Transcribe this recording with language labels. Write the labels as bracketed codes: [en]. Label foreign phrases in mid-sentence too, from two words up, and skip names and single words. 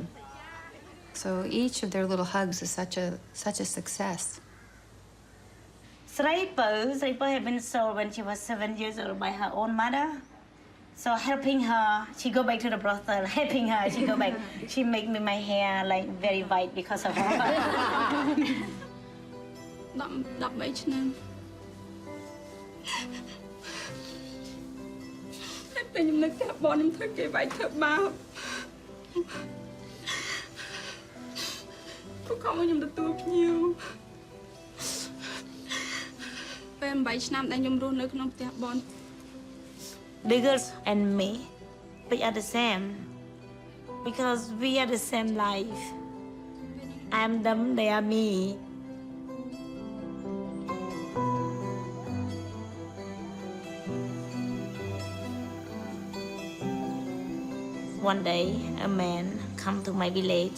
[en] So each of their little hugs is such a success. Sraipo had been sold when she was 7 years old by her own mother. So helping her, she go back to the brothel. Helping her, she go back. She make me my hair like very white because of her. [km] 13 ឆ្នាំ ពេលខ្ញុំនៅផ្ទះបងខ្ញុំធ្វើគេវាយធ្វើបាបពួកគាត់មកខ្ញុំទទួលភ្ញៀវពេល8 ឆ្នាំដែលខ្ញុំរស់នៅក្នុងផ្ទះបង [en] The girls and me, we are the same. Because we are the same life. I'm them, they are me. One day, a man come to my village.